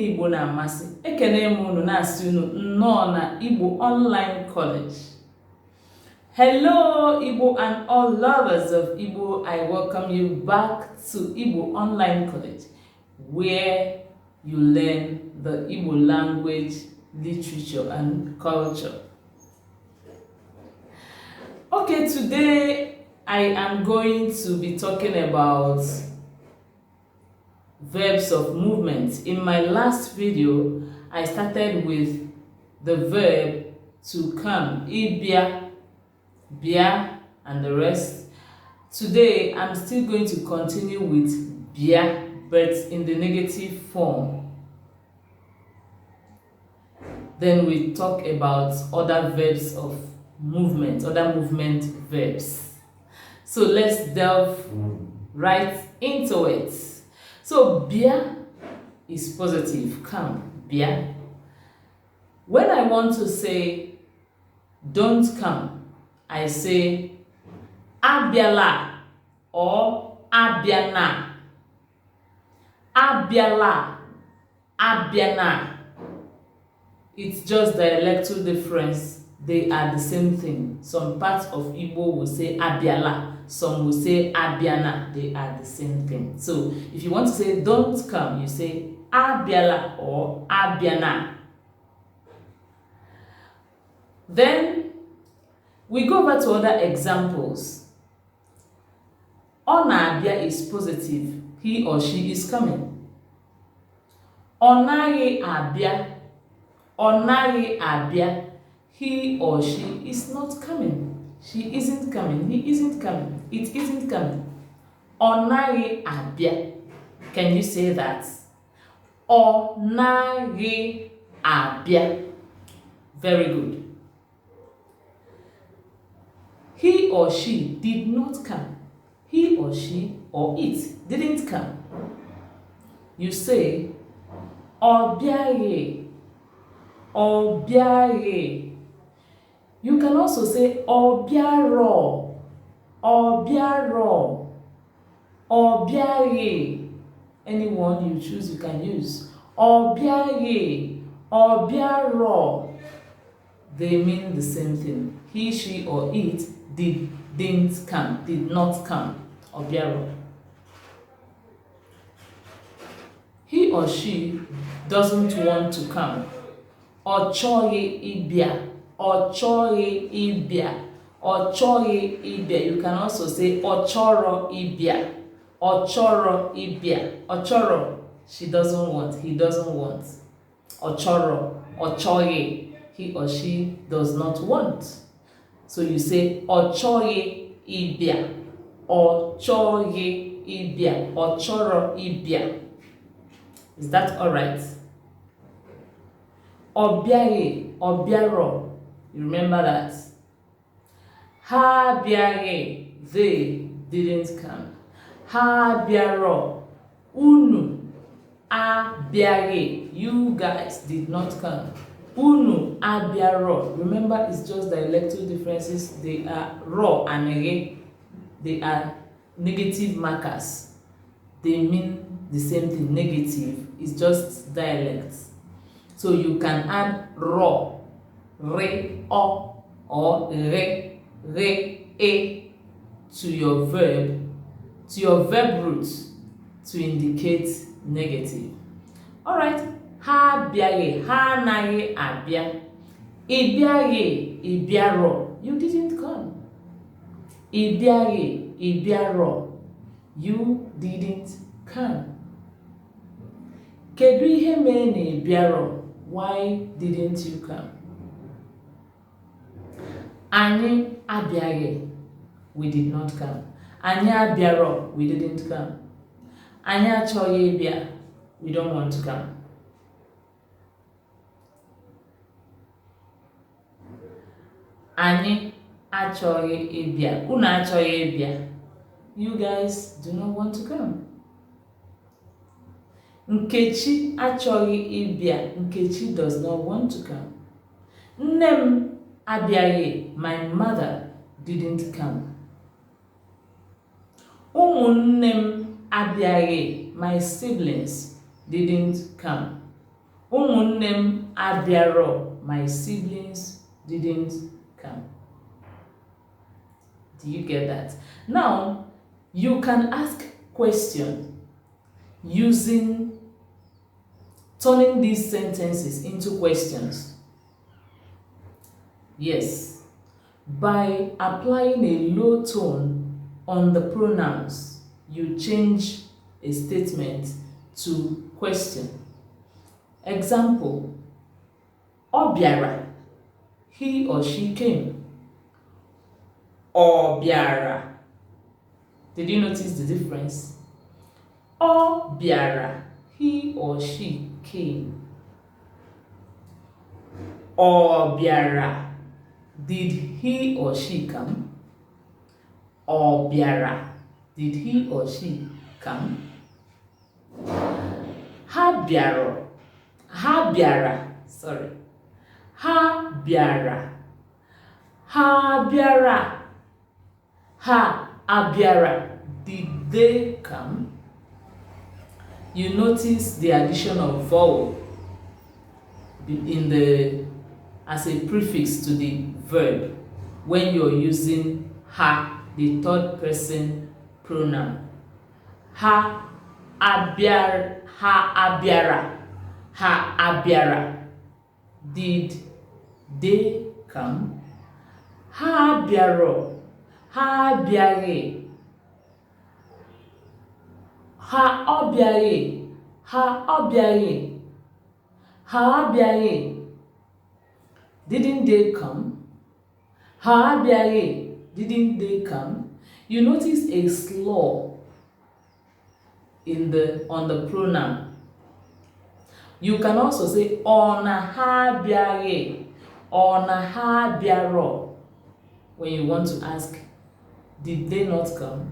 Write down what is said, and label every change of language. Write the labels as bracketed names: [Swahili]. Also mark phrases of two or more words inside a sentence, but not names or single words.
[Igbo] na-amasị. Ekene m unu na-asị unu nnọọ na Igbo Online College. [English] Hello Igbo and all lovers of Igbo, I welcome you back to Igbo Online College, where you learn the Igbo language, literature and culture. Okay, today I am going to be talking about verbs of movement. In my last video, I started with the verb to come, [Igbo] ịbịa, bịa, [English] and the rest. Today, I'm still going to continue with bịa, but in the negative form. Then we talk about other verbs of movement, other movement verbs. So let's delve right into it. So bịa is positive, come, bịa. When I want to say don't come, I say abịala or abịana. [Igbo] Abịala, abịana. [English] It's just dialectal difference. They are the same thing. Some parts of Igbo will say abịala. Some will say abịana. They are the same thing. So if you want to say don't come, you say abịala or abịana. Then we go over to other examples. [Igbo] Ọ na-abịa [English] is positive. He or she is coming. [Igbo] Ọ naghị abịa. Ọ naghị abịa. [English] He or she is not coming. She isn't coming. He isn't coming. It isn't coming. [Igbo] Ọ naghị abịa. [English] Can you say that? [Igbo] Ọ naghị abịa. [English] Very good. He or she did not come. He or she or it didn't come. You say [Igbo] ọ bịaghị. Ọ bịaghị. [English] You can also say [Igbo] ọ bịarọ. Ọ bịarọ. Ọ bịaghị. [English] Anyone you choose, you can use. [Igbo] Ọ bịaghị. Ọ bịarọ. [English] They mean the same thing. He, she, or it didn't come, did not come. [Igbo] Ọ bịarọ. [English] He or she doesn't want to come. [Igbo] Ọ chọghị ịbịa. Ọ chọghị ịbịa. Ọ chọghị ịbịa. [English] You can also say [Igbo] ọ chọrọ ịbịa. Ọ chọrọ ịbịa. Ọ chọrọ, [English] she doesn't want, he doesn't want. [Igbo] Ọ chọrọ, ọ chọghị, [English] he or she does not want. So you say [Igbo] ọ chọghị ịbịa. Ọ chọghị ịbịa. Ọ chọrọ ịbịa. [English] Is that all right? [Igbo] Ọ bịaghị, ọ bịarọ. [English] You remember that? [Igbo] Ha bịaghị, [English] they didn't come. [Igbo] Ha bịarọ, unu abịaghị, [English] you guys did not come. [Igbo] Unu abịarọ. [English] Remember, it's just dialectal differences. They are ro and ege. They are negative markers. They mean the same thing. Negative is just dialects. So you can add ro, re, o, or re, e to your verb root to indicate negative. Alright, [Igbo] ha bịaghị, ha anaghị abịa. Ị bịaghị, ị bịarọ. [English] You didn't come. [Igbo] Ị bịaghị, ị bịarọ. [English] You didn't come. [Igbo] Kedu ihe mere na ị bịarọ? [English] Why didn't you come? [Igbo] Anyị abịaghị, [English] we did not come. [Igbo] Anyị abịarọ, [English] we didn't come. [Igbo] Anyị achọghị ịbịa, [English] we don't want to come. [Igbo] Anyị achọghị ịbịa. Unu achọghị ịbịa. [English] You guys do not want to come. [Igbo] Nkechi achọghị ịbịa. [English] Nkechi does not want to come. [Igbo] Nne m abịaghị. [English] My mother didn't come. [Igbo] Ụmụnne m abịaghị. [English] My siblings didn't come. [Igbo] Ụmụnne m abịarọ. [English] My siblings didn't come. Do you get that? Now, you can ask questions turning these sentences into questions. Yes, by applying a low tone on the pronouns, you change a statement to question. Example, [Igbo] ọ bịara, [English] he or she came. [Igbo] Ọ bịara. [English] Did you notice the difference? [Igbo] Ọ bịara, [English] he or she came. [Igbo] Ọ bịara, [English] did he or she come? [Igbo] Ọ bịara, [English] did he or she come? [Igbo] Ha bịara. Ha bịara. Sorry. Ha bịara. Ha bịara. Ha abịara. [English] Did they come? You notice the addition of vowel as a prefix to the verb when you're using ha, the third person pronoun. [Igbo] Ha abịara. Ha abịara. Ha abịara. Did they come? Ha abịarọ. Ha abịaghị. Ha ọbịaghị. Ha ọbịaghị. Ha abịaghị. [English] Didn't they come? [Igbo] Ha abịaghị. [English] Didn't they come? You notice a slaw on the pronoun. You can also say [Igbo] ọ na ha abịaghị. Ọ na ha abịarọ. [English] When you want to ask, did they not come?